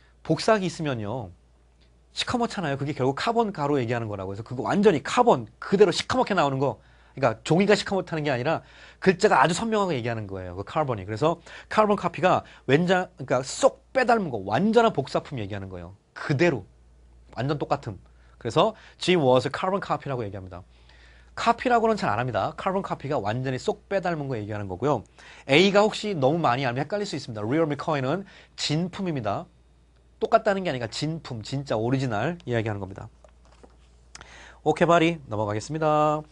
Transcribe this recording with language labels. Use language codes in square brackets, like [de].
[ko] 복사기 있으면요. 시커멓잖아요. 그게 결국 카본 가루 얘기하는 거라고 해서 그거 완전히 카본 그대로 시커멓게 나오는 거. 그러니까 종이가 시커멓다는 게 아니라 글자가 아주 선명하게 얘기하는 거예요. 그 카본이. 그래서 카본 카피가 그러니까 쏙 빼닮은 거 완전한 복사품 얘기하는 거예요. 그대로 완전 똑같음. [en] 그래서 Jim was a carbon copy [ko] 라고 얘기합니다. 카피라고는 잘 안 합니다. 카본 카피가 완전히 쏙 빼닮은 거 얘기하는 거고요. A가 혹시 너무 많이 알면 헷갈릴 수 있습니다. Real McCoy는 진품입니다. 똑같다는 게 아니라 진품, 진짜 오리지널 이야기하는 겁니다. 오케이 바리 넘어가겠습니다.